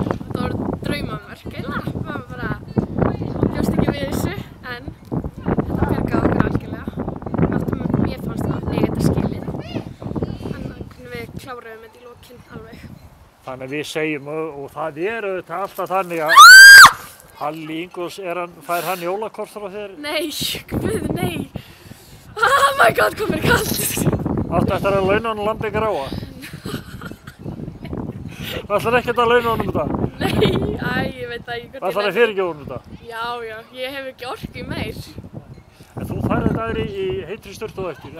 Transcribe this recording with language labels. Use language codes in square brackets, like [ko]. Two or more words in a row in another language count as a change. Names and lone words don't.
[is] Þetta voru draumamörk eiginlega. Maður bara bjóst ekki við þessu en þetta bjargaði okkur algjörlega. Mér fannst það þetta skilið. En við kláruðum þetta í lokin alveg. Þannig að við segjum og það auðvitað alltaf þannig að Halli Ingólfs, fær hann jólakort frá þér? Nei, guð, nei. [en] Oh my god, [is] hvað mér er kalt. Áttu eftir að launa honum lambi gráa? Það ætlar ekkert að launa honum þetta? Nei, ég veit ekki hvort það ætlar að fyrirgefa honum þetta? Já, ég hef ekki orku meir. En þú færði þetta í heitri sturtu á eftir.